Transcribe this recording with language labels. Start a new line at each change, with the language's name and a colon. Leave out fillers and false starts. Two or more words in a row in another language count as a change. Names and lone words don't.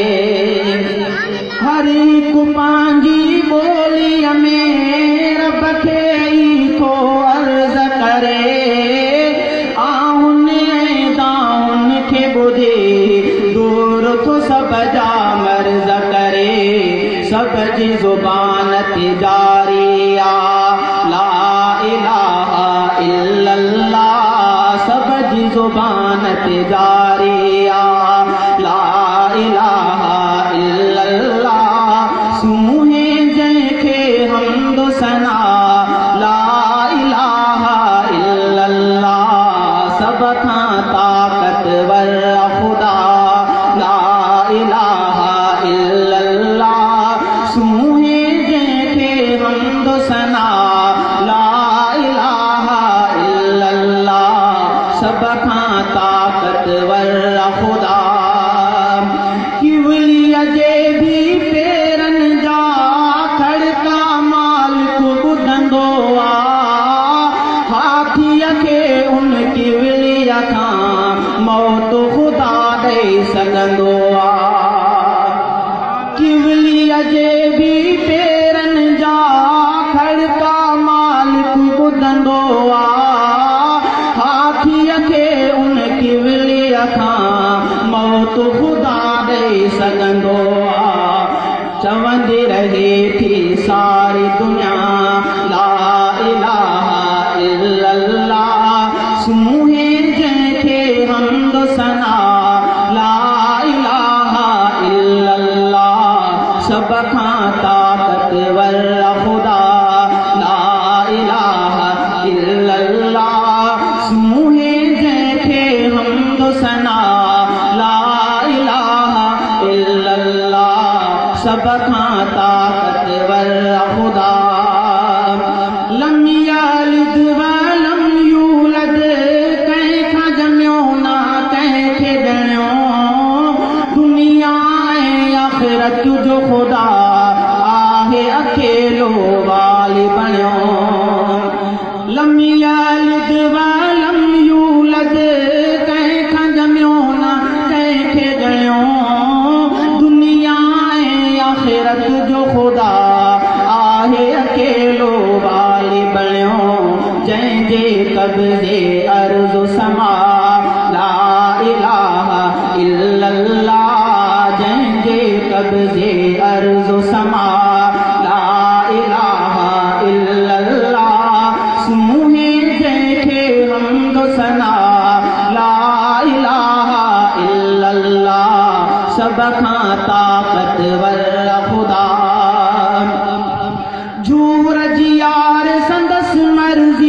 Sindhi: हर हिक पंहिंजी ॿोलीअ में रब खे ई थो अर्ज़ करे। आउन ऐं दाउन खे ॿुधे दूर थो सब जा मर्ज़ करे। सब जी ज़ुबान ते जारी आ
Arabic: لا إله إلا الله.
Sindhi: सब जी ज़ुबान ते जारी आ
Arabic: لا إله إلا الله.
Sindhi: सूहे जंहिंखे हम्द सना
Arabic: لا إله إلا الله.
Sindhi: सब खां ताकतवर खुदा
Arabic: لا إله إلا الله.
Sindhi: सूहे जंहिंखे हम्द सना
Arabic: لا إله إلا الله.
Sindhi: सब खां ताकतवर खुदा। किवलीअ जे भी पेरनि जा खड़का मालिक ॿुधंदो आ। हाथीअ खे उन किवलीअ खां मौत खुदा ॾेई सघंदो आ। किवलीअ जे भी पेरनि जा खड़का मालिक ॿुधंदो आ। हाथीअ खे उन किवलीअ खां मौत खुदा ॾेई सघंदो आ। चवंदी रहे थी सारी दुनिया
Arabic: لا إله إلا الله.
Sindhi: सूहे जंहिंखे हम्द सना
Arabic: لا إله إلا الله.
Sindhi: सब खां ताकतवर खुदा
Arabic: لا إله إلا الله.
Sindhi: सूहे जंहिंखे हम्द सना
Arabic: لا إله إلا الله.
Sindhi: सब खां ताकतवर खुदा।
Arabic: لم يلد ولم يولد.
Sindhi: कंहिंखां ॼमियो ना कंहिंखे ॼणियो। दुनिया ऐं आख़िरत जो खुदा आहे अकेलो वाली बणियो।
Arabic: لم يلد ولم يولد.
Sindhi: कंहिंखां ॼमियो ना कंहिंखे ॼणियो। दुनिया ऐं आख़िरत जो खुदा आहे अकेलो वाली बणियो। जंहिंजे कब्ज़े अर्ज़ समा
Arabic: لا إله إلا الله.
Sindhi: जंहिंजे कब्ज़े अर्ज़ समा
Arabic: لا إله إلا الله.
Sindhi: सूहे जंहिंखे हम्द सना
Arabic: لا إله إلا الله.
Sindhi: सब खां ताकतवर खुदा। झूर जी यार संदस मर्ज़ी।